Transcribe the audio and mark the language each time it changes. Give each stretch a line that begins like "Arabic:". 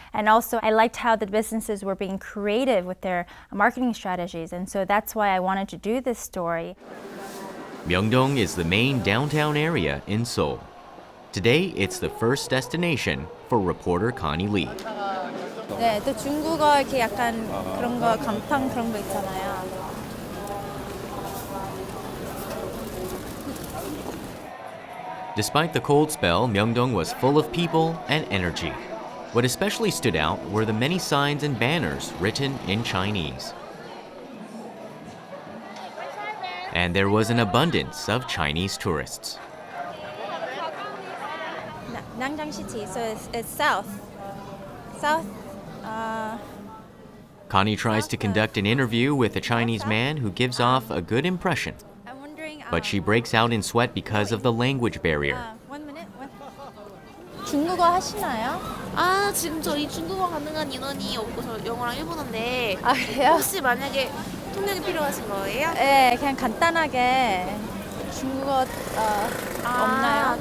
English: And also, I liked how the businesses were being creative with their marketing strategies. And so that's why I wanted to do this story. Myeongdong is the main downtown area in Seoul. Today, it's the first destination for reporter Connie Lee.
Korean: 네, 또 중국어 이렇게 약간 그런 거 간판 그런 거 있잖아요.
English: Despite the cold spell, Myeongdong was full of people and energy. What especially stood out were the many signs and banners written in Chinese. And there was an abundance of Chinese tourists. Nanjang City, so it's south. South. Connie tries to conduct an interview with a Chinese man who gives off a good impression. But she breaks out in sweat because of the language barrier. 1 minute.
Korean: 중국어 하시나요? 아, 지금 저희 중국어 가능한 인원이 없고 저 영어랑 일본어인데 아, 그래요? 혹시 만약에 통역이 필요하신 거예요? 네, 그냥 간단하게 중국어 없나요?